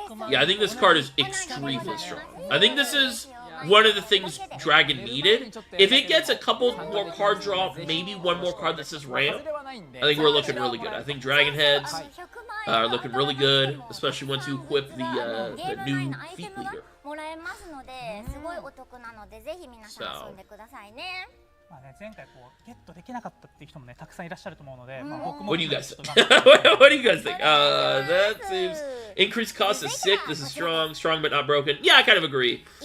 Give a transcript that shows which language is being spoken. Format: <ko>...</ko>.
<en>Yeah, I think this card is extremely strong. I think this is one of the things Dragon needed. If it gets a couple more card draw, maybe one more card that says ramp, I think we're looking really good. I think Dragon Heads are looking really good, especially once you equip the new feet leader.</en> <ja>もらえますので、すごいお得なので、ぜひ皆さん遊んでくださいね。まあね、前回こうゲットできなかったっていう人もねたくさんいらっしゃると思うので、まあ</ja> <en>What do you guys think? What do you guys think? That seems increased cost is sick. This is strong, but not broken. Yeah, I kind of agree.</en>